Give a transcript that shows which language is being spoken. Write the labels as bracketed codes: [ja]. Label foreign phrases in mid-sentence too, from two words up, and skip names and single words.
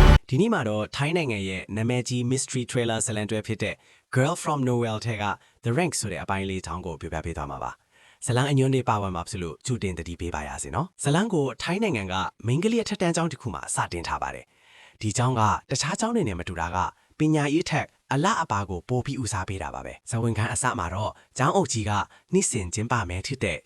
[my] ဒီနေ့မှာတော့ထိုင်းနိုင်ငံရဲ့နာမည်ကြီး [en] mystery trailer [my] ဇာတ်လမ်းတွဲဖြစ်တဲ့ Girl from Nowhere ထဲက The Rank ဆိုတဲ့အပိုင်းလေးတောင်းကိုပြပြပေးသွားမှာပါဇာတ်လမ်းအညွှန်းလေးပါဝင်မှာဖြစ်လို့ကြိုတင်တတိပေးပါရစေနော်ဇာတ်လမ်းကိုထိုင်းနိုင်ငံကမိန်းကလေးအထက်တန်းကျောင်းတစ်ခုမှာစ တင်ထားပါတယ်ဒီကျောင်းကတခြားကျောင်းတွေနဲ့မတူတာကပညာရေးထက်အလားအပါကိုပိုပြီးဦးစားပေးတာပါပဲဇဝင်ခန်းအစမှာတော့ကျောင်းအုပ်ကြီးကနှစ်စဉ်ကျင်းပမယ်ဖြစ်တဲ့